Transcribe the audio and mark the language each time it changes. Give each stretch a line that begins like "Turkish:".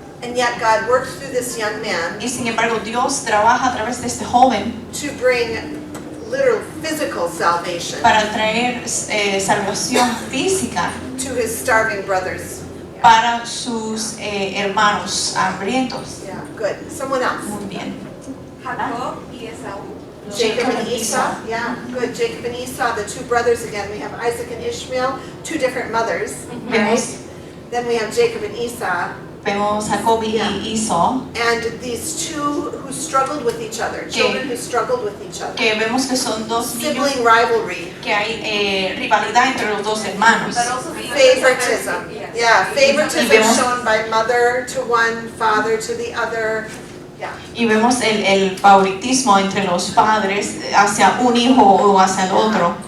English: And yet God worked through this young man
Spanish: y sin embargo Dios trabaja a través de este joven
English: to bring literal physical salvation
Spanish: para traer salvación física
English: to his starving brothers.
Spanish: para sus hermanos hambrientos.
English: Yeah, good. Someone else.
Spanish: Muy bien. Jacob y Esaú.
English: Jacob and Esau. Yeah, good. Jacob and Esau, the two brothers again. We have Isaac and Ishmael, two different mothers.
Spanish: Vemos,
English: Then we have Jacob and Esau,
Spanish: vemos Jacob y Esau,
English: and these two who struggled with each other, children who struggled with each other.
Spanish: que vemos que son dos niños
English: Sibling rivalry,
Spanish: que hay rivalidad entre los dos hermanos.
English: But also favoritism. Yes. Yeah, favoritism
Spanish: Y vemos-
English: shown by mother to one, father to the other. Yeah.
Spanish: Y vemos el favoritismo entre los padres hacia un hijo o hacia el otro,